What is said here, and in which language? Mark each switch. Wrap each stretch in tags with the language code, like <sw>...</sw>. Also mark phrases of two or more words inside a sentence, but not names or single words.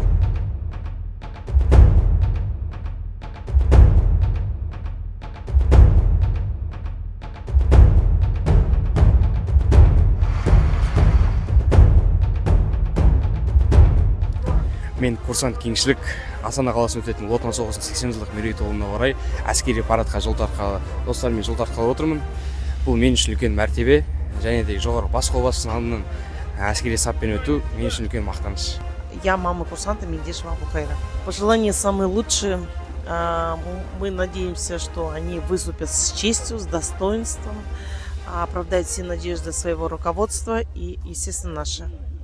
<kk>Мен курсант кеңшілік Астана қаласында өтетін Ұлы Отан соғысының 80 жылдық мерейтойына орай әскери парадқа жол тартқалы, достарыммен жол тартқалы отырмын. Бұл мен үшін үлкен мәртебе, және де жоғары бас қолбасшының алдынан әскери саппен өту мен үшін үлкен мақтаныш.</kk> <ru>Я мама курсанта Мендешева Абухайра. Пожелания самые лучшие. Мы надеемся, что они выступят с честью, с достоинством, оправдают все надежды своего руководства и, естественно, наши.</ru>